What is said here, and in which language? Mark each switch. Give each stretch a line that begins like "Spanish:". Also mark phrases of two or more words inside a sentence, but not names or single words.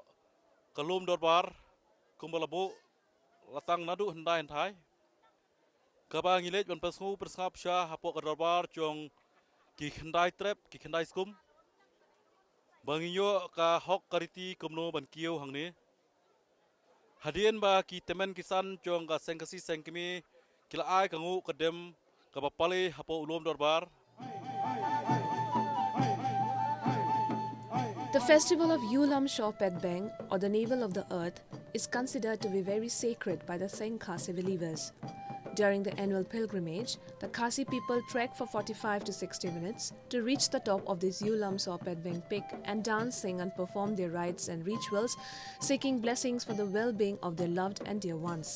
Khasi: kalum dorbar kumbalabu latang nadu hendai hentai kaba ngilej ban pasngu persngap sha hapo dorbar chong ki hendai trep ki hendai skum banginyo ka hok kariti kumno ban kiyo hangni hadian ba ki temen kisan chong ka sengkasi sengkimi kila ai kangu kadem ka bapale hapo ulom dorbar.
English: The festival of Yulam Sopet Beng, or the navel of the earth, is considered to be very sacred by the Seng Khasi believers. During the annual pilgrimage, the Khasi people trek for 45 to 60 minutes to reach the top of this Yulam Sopet Beng peak and dance, sing and perform their rites and rituals, seeking blessings for the well-being of their loved and dear ones.